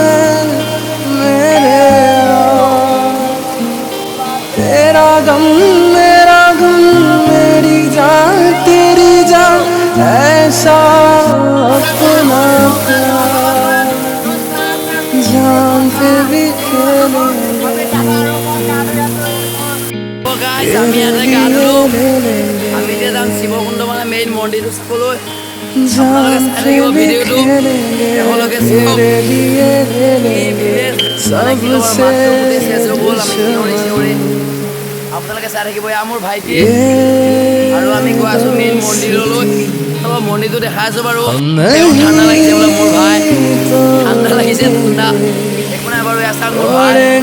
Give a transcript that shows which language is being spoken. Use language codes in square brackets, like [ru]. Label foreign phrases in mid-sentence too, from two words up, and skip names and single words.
[hi] मेरे तेरा गम मेरा गम मेरी जान तेरी जान ऐसा अपना प्यार जान पे भी [as] আমি ইয়াতে গা ধুলো আমি এতিয়া যাম শিৱকুণ্ড মানে মেইন মন্দিৰটো চাবলৈ আপোনালোকে চাই থাকিব ভিডিঅ'টো তেওঁলোকে চাওক আপোনালোকে চাই থাকিব এয়া মোৰ ভাইটি আৰু আমি গৈ আছো মেইন মন্দিৰলৈ অলপ মন্দিৰটো দেখাই আছো বাৰু ঠাণ্ডা লাগিছে বোলে মোৰ ভাই ঠাণ্ডা লাগিছে ঠাণ্ডা একো নাই বাৰু এয়া চাওক মোৰ ভাই